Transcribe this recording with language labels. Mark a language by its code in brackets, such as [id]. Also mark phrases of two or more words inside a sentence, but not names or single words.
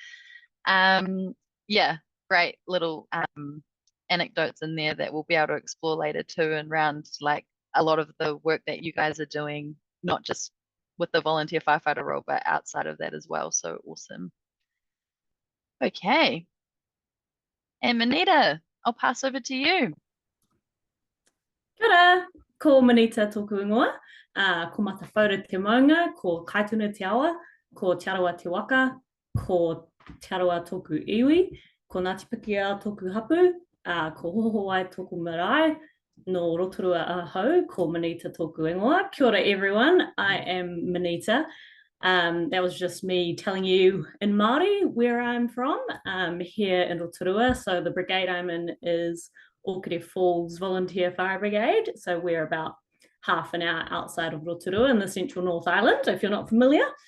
[en] Yeah, great little anecdotes in there that we'll be able to explore later too, and around like a lot of the work that you guys are doing, not just with the volunteer firefighter role, but outside of that as well. So awesome. Okay. And Manita, I'll pass over to you. [mi] Kia ora, ko Manita tōku ingoa, ko matawhaura te maunga, ko kaituna te awa, ko te arawa te waka, ko te arawa tōku iwi, ko Ngāti Pikia tōku hapu, ko hoho ai tōku marae, no Rotorua ahau, ko Manita tōku ingoa. Kia ora [en] everyone, I am Manita. That was just me telling you in Māori where I'm from, here in Rotorua. So the brigade I'm in is Orchidea Falls Volunteer Fire Brigade. So we're about half an hour outside of Rotorua in the central North Island, if you're not familiar.